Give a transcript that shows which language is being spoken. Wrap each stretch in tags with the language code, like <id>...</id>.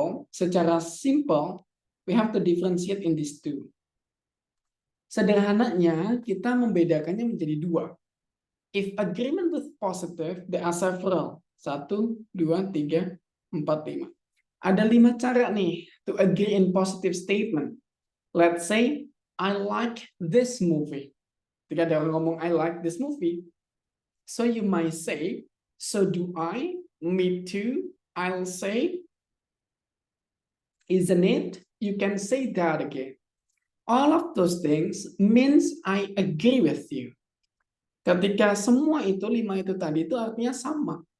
<id>Secara simple,</id> <en>we have to differentiate in these two.</en> <id>Sederhananya, kita membedakannya menjadi dua.</id> <en>If agreement with positive, there are several. 1, 2, 3, 4, 5.</en> <id>Ada 5 cara nih</id> <en>to agree in positive statement. Let's say, I like this movie.</en> <id>Ketika ada orang ngomong</id> <en>I like this movie, so you might say, so do I, me too, I'll say, isn't it? You can say that again. All of those things means I agree with you.</en> <id>Ketika semua itu, 5 itu tadi, itu artinya sama.</id>